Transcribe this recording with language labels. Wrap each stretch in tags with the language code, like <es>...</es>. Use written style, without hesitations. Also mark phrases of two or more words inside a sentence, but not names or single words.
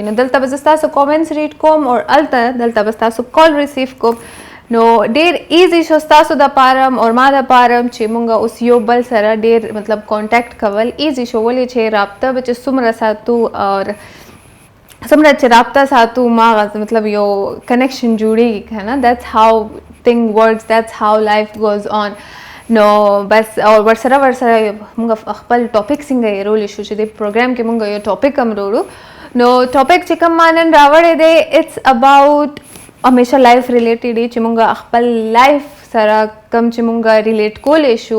<ps>نو دلته بس تاسو</ps> <en>comments read</en> <ps>کوم او دلته بس تاسو</ps> <en>call receive</en> <ps>کوم. نو ډیر ایزی شو تاسو د پارم او ما د پارم چې مونږه اوس یو بل سره ډیر مطلب کانټیکټ کول ایزی شو ولې چې رابطه به چې څومره ساتو اور څومره چې رابطه ساتو ما مطلب یو کنیکشن جوړیږي کنه.</ps> <en>that's how thing works, that's how life goes on.</en> <ps>نو بس او ورسره مونږ خپل ټاپک څنګه یې رول شو چې د پروګرام کې مونږ یو ټاپک هم وروړو. نو ټاپک چې کوم مانن راوړی دی</ps> <en>it's about</en> <ps>همیشه</ps> <en>life related</en> <ps>چې مونږ خپل لایف سره کم چې مونږ ریلیټ کولای شو.</ps>